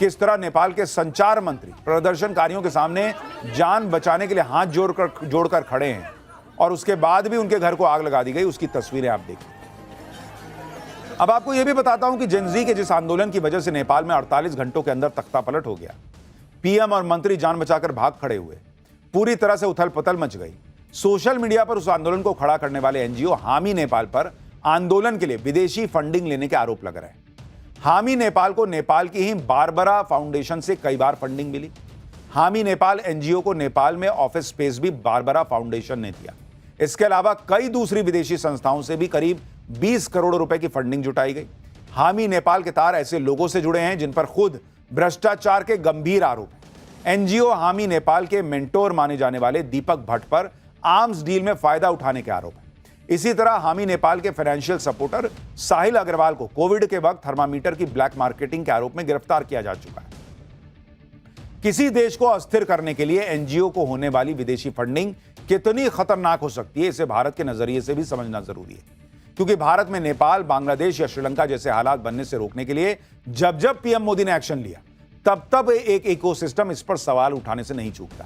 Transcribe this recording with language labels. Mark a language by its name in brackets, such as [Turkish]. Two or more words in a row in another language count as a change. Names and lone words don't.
[Hindi] किस तरह नेपाल के संचार मंत्री प्रदर्शनकारियों के सामने जान बचाने के लिए हाथ जोड़कर खड़े हैं और उसके बाद भी उनके घर को आग लगा दी गई, उसकी तस्वीरें आप देखिए। अब आपको यह भी बताता हूं कि जेनजी के जिस आंदोलन की वजह से नेपाल में 48 घंटों के अंदर तख्तापलट हो गया, पीएम और मंत्री जान बचाकर भाग खड़े हुए, पूरी तरह से उथल पुथल मच गई। [English] social media [Hindi] पर उस आंदोलन को खड़ा करने वाले एनजीओ हामी नेपाल पर आंदोलन के लिए विदेशी फंडिंग लेने के आरोप लग रहे हैं। हामी नेपाल को नेपाल की ही बारबरा फाउंडेशन से कई बार फंडिंग मिली। हामी नेपाल एनजीओ को नेपाल में [English] office space [Hindi] भी बारबरा फाउंडेशन ने दिया। इसके अलावा कई दूसरी विदेशी संस्थाओं से भी करीब 20 करोड़ रुपए की फंडिंग जुटाई गई। हामी नेपाल के तार ऐसे लोगों से जुड़े हैं जिन पर खुद भ्रष्टाचार के गंभीर आरोप हैं। एनजीओ हामी नेपाल के मेंटोर माने जाने वाले दीपक भट्ट पर [English] arms deal [Hindi] में फायदा उठाने के आरोप है। इसी तरह हामी नेपाल के [English] financial supporter [Hindi] साहिल अग्रवाल को कोविड के वक्त थर्मामीटर की [English] black marketing [Hindi] के आरोप में गिरफ्तार किया जा चुका है। किसी देश को अस्थिर करने के लिए एनजीओ को होने वाली विदेशी फंडिंग कितनी खतरनाक हो सकती है, इसे भारत के नजरिए से भी समझना जरूरी है, क्योंकि भारत में नेपाल, बांग्लादेश या श्रीलंका जैसे हालात बनने से रोकने के लिए जब जब पीएम मोदी ने एक्शन लिया, तब तब एक इकोसिस्टम इस पर सवाल उठाने से नहीं चूकता।